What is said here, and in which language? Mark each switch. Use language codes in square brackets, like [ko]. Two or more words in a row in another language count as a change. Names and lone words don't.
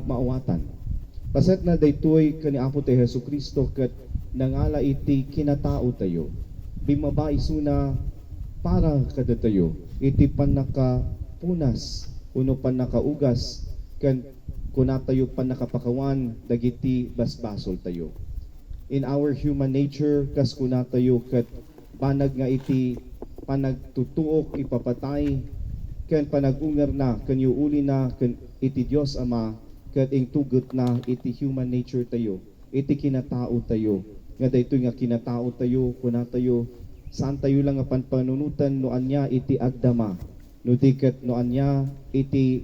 [ilo] maawatan paset na daytoy kaniapo ti Hesu Kristo ket nangala iti kinatao tayo bimaba isuna para kada tayo iti panakapunas uno panakaugas kan kuna tayo panakapakawan dagiti basbasol tayo [en] in our human nature [ilo] kas kuna tayo ket banag nga iti panagtutuok ipapatay ken panagungar na ken uli na ken iti Dios Ama ket ing tugot na iti [en] human nature [ilo] tayo iti kinatao tayo nga daytoy nga kinatao tayo kuna tayo saan tayo lang nga panpanunutan no anya iti agdama no diket no anya iti